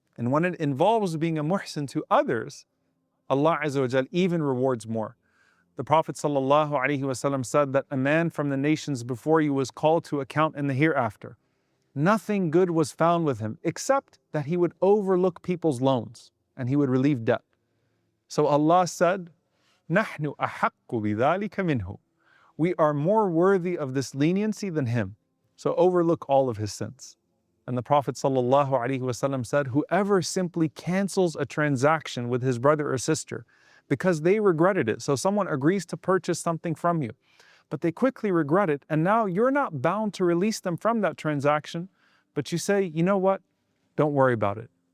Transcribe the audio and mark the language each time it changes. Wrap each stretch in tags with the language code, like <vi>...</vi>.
<en>And when it involves being a muhsin to others, Allah Azza wa Jal even rewards more. The Prophet ﷺ said that a man from the nations before you was called to account in the hereafter. Nothing good was found with him except that he would overlook people's loans and he would relieve debt. So Allah said,</en> <ar>نَحْنُ أَحَقُّ بِذَلِكَ مِنْهُ.</ar> <en>We are more worthy of this leniency than him. So overlook all of his sins. And the Prophet ﷺ said, whoever simply cancels a transaction with his brother or sister because they regretted it. So someone agrees to purchase something from you, but they quickly regret it, and now you're not bound to release them from that transaction, but you say, you know what? Don't worry about it.</en>